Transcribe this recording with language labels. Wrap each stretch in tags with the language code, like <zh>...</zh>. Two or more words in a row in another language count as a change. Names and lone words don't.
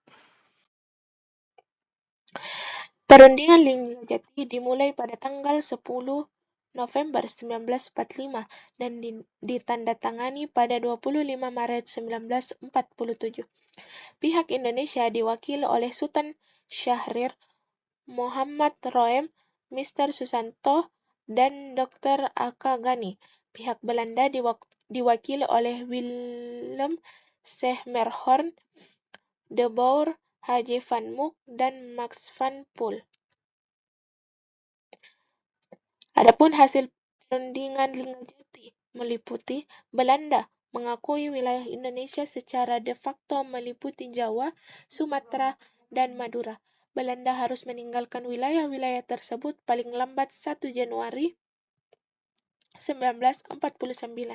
<id>Perundingan Linggajati dimulai pada tanggal 10 November 1945 dan ditandatangani pada 25 Maret 1947. Pihak Indonesia diwakili oleh Sultan Syahrir Muhammad Roem Mr. Susanto, dan Dr. Aka Gani. Pihak Belanda diwakili oleh Willem Sehmerhorn, De Boer, H.J. van Mook, dan Max van Poel. Adapun hasil perundingan Linggadjati meliputi Belanda mengakui wilayah Indonesia secara</id> <la>de facto</la> <id>meliputi Jawa, Sumatera, dan Madura. Belanda harus meninggalkan wilayah-wilayah tersebut paling lambat 1 Januari 1949.</id>